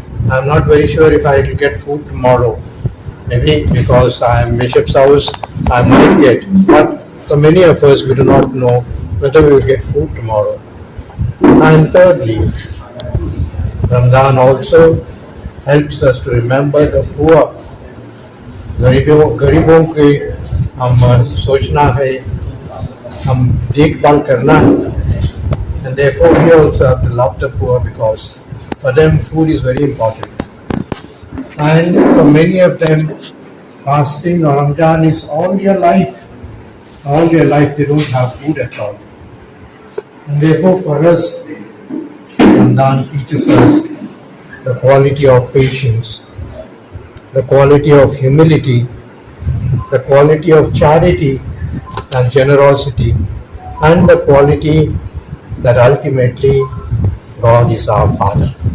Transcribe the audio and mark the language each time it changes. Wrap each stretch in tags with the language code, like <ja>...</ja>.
<en>I'm not very sure if I will get food tomorrow. Maybe because I am Bishop's house, I might get. But for many of us, we do not know whether we will get food tomorrow. And thirdly, Ramzan also helps us to remember the poor.</en> <ur>غریبوں کے ہم سوچنا ہے، ہم دیکھ بھال کرنا ہے.</ur> <en>And therefore we also have to love the poor because for them food is very important. And for many of them, fasting or Ramadan is all their life. All their life they don't have food at all. And therefore for us, Ramadan teaches us the quality of patience, the quality of humility, the quality of charity and generosity, and the quality that ultimately God is our Father.</en>